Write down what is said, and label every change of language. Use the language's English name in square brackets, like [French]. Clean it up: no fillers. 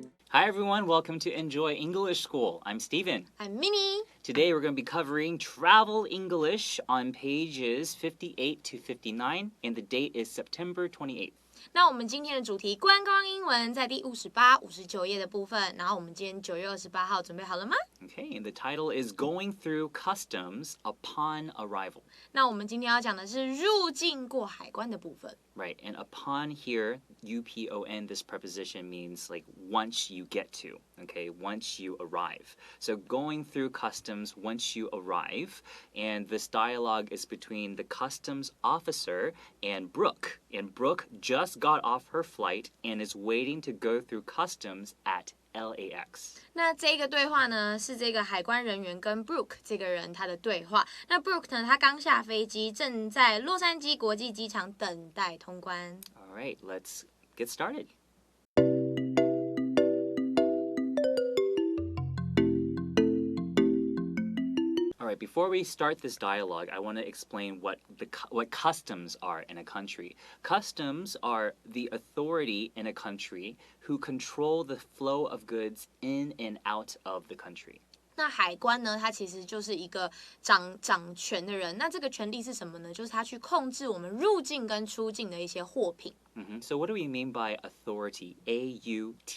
[English] Hi everyone, welcome to Enjoy English School. I'm Stephen. I'm Minnie. Today we're going to be covering Travel English on pages 58 to 59, and the date is September 28th. [Chinese] 那我们今天的主题观光英文在第58、59页的部分，然后我们今天9月28号准备好了吗？ [English] Okay, and the title is Going Through Customs Upon Arrival. [Chinese] 那我们今天要讲的是入境过海关的部分。 [English] Right, and upon here, upon, this preposition means like once you get to, okay, once you arrive. So going through customs once you arrive, and this dialogue is between the customs officer and Brooke. And Brooke just got off her flight and is waiting to go through customs at LAX. [Chinese] 那这个对话呢，是这个海关人员跟 Brooke 这个人他的对话。那 Brooke 呢，他刚下飞机，正在洛杉矶国际机场等待通关。 [English] All right, let's get started. All right, before we start this dialogue, I want to explain what customs are in a country. Customs are the authority in a country who control the flow of goods in and out of the country. [Chinese] 那海关呢，它其实就是一个掌权的人。那这个权利是什么呢？就是他去控制我们入境跟出境的一些货品。 [English] So what do we mean by authority? A-U-T-H-O-R-I-T-Y.